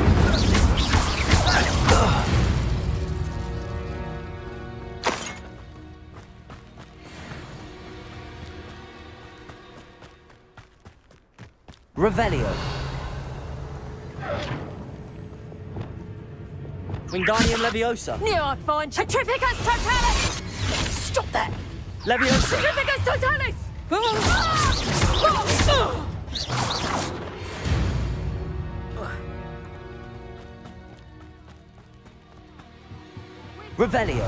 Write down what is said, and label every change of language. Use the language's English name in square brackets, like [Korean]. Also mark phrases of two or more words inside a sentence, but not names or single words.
[English] Revelio! Wingardium Leviosa! Now I find Petrificus Totalis! Stop that! Leviosa! Petrificus Totalis! Revelio!